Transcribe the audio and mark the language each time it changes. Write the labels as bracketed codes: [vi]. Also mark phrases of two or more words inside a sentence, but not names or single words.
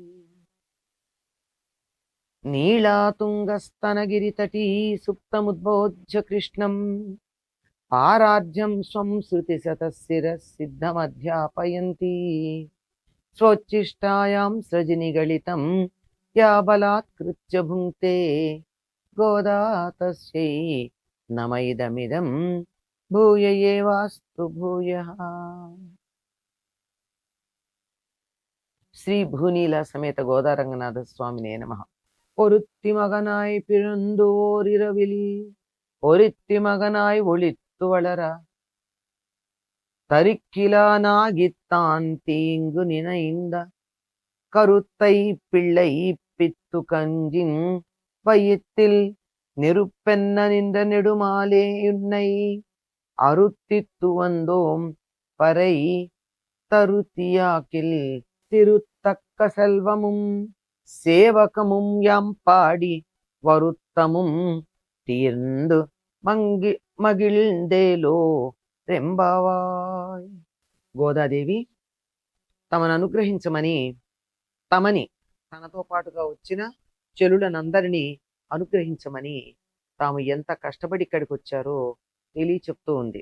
[sa] నీళాతుంగస్తనగిరితటీ సుప్తముద్బోధ్య కృష్ణం పారాజ్యం స్వం శృతిశతశిరసిద్ధమధ్యాపయంతి స్వోచ్ఛిష్టాయాం సృజనిగళితం యా బలాత్కృత్య భుంక్తే గోదా తస్యై నమైదమిదం భూయ ఏవాస్తు భూయః. శ్రీ భూనీల సమేత గోదారంగనాథ స్వామినే నమః. [ta] ஒருத்தி மகனாய் பிறந்து ஓரிரவில் ஒருத்தி மகனாய் ஒளித்து வளர தரிக்கிலானாகித்தான் தீங்கு நினைந்த கருத்தை பிள்ளை பித்து கஞ்சின் வயிற்றில் நெருப்பென்ன நின்ற நெடுமாலே உன்னை அருத்தித்து வந்தோம் பறை தருத்தியாக்கில் திருத்தக்க செல்வமும் சேவகமும் யாம் பாடி வருத்தமும் தீர்ந்து மகிழ்ந்தேலோ ரெம்பாவாய். [te] గోదాదేవి తమను అనుగ్రహించమని తనతో పాటుగా వచ్చిన చెలులనందరినీ అనుగ్రహించమని తాము ఎంత కష్టపడి ఇక్కడికి వచ్చారో తెలియ చెప్తూ ఉంది.